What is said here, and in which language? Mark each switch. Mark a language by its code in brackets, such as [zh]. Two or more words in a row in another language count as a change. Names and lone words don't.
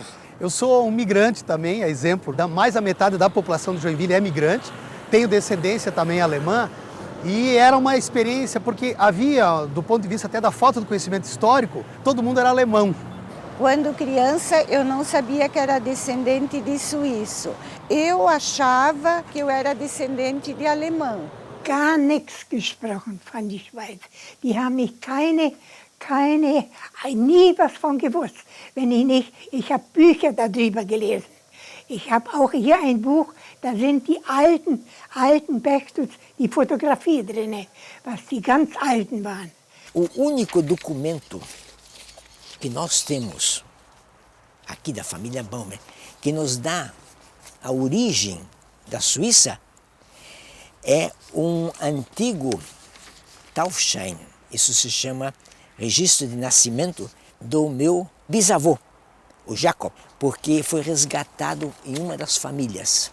[pt] Eu sou um migrante também, é exemplo, mais da metade da população de Joinville é migrante, tenho descendência também alemã e era uma experiência porque havia, do ponto de vista até da falta do conhecimento histórico, todo mundo era alemão. Quando criança, eu não sabia que era descendente de suíço. Eu achava que eu era descendente de alemão. [de] Gar nichts gesprochen von der Schweiz. Die haben mich nie was von gewusst. Wenn ich nicht, ich habe Bücher darüber gelesen. Ich habe auch hier ein Buch, da sind die alten Bergstutz, die Fotografie drin, was die ganz alten waren. [pt] O único documento que nós temos aqui da família Baumer, que nos dá a origem da Suíça, é um antigo Taufschein. Isso se chama registro de nascimento do meu bisavô, o Jacob, porque foi resgatado em uma das famílias.